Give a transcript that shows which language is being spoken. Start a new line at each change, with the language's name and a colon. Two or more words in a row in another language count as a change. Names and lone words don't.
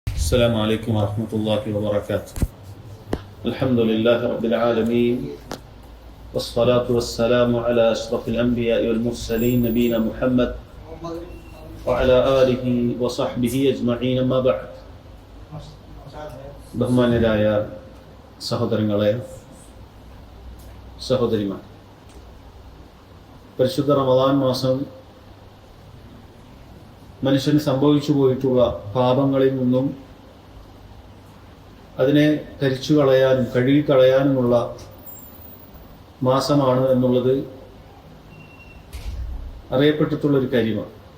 Arabic: السلام عليكم ورحمة الله وبركاته. الحمد لله رب العالمين، والصلاة والسلام على أشرف الأنبياء والمرسلين نبينا محمد وعلى آله وصحبه أجمعين. أما بعد.
Malayalam: ബഹുമാന്യരായ സഹോദരങ്ങളെ, സഹോദരിമാർ, പരിശുദ്ധ റമദാൻ മാസം മനുഷ്യന് സംഭവിച്ചു പോയിട്ടുള്ള പാപങ്ങളിൽ നിന്നും അതിനെ കരിച്ചു കളയാനും കഴുകിക്കളയാനുമുള്ള മാസമാണ് എന്നുള്ളത് അറിയപ്പെട്ടിട്ടുള്ളൊരു കാര്യമാണ്.